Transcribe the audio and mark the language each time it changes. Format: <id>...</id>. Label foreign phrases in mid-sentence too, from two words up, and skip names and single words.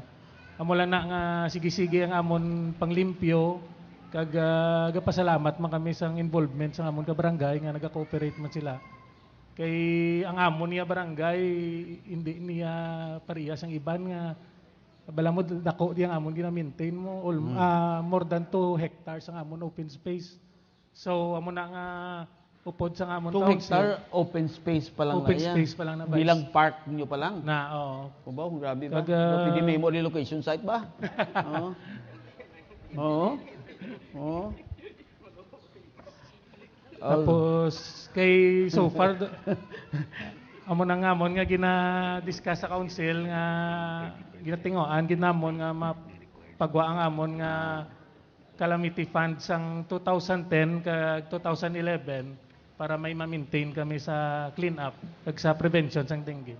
<hil>Amo lang na nga sige-sige ang amon panglimpyo kag gapasalamat man kami sang involvement sa amon ka barangay nga naga-cooperate man sila. Kay ang amon niya barangay hindi niya parehas ang iban nga bala mo dako di ang amon gina-maintain mo</hil> <en>more than 2 hectares</en> <hil>ang amon</hil> <en>open space.</en> <hil>So amo na nga upod sa amon 2 hectare</hil> <en>open space</en> <hil>pa lang open na yan. space pa lang na vice. Bilang park nyo pa lang. Na O ba, grabe ba? Kag, Pwede may mo</hil> <en>relocation site</en> <hil>ba? Oo. Oo. Tapos kay so far amo na nga amon nga gina-discuss sa council nga ginatingoan ginamon nga mapagwa ang amon nga</hil> <en>calamity fund</en> <hil>sang 2010 kag 2011 para may ma-maintain kami sa</hil> <en>clean up</en> <hil>kag sa prevention sang dengue.</hil>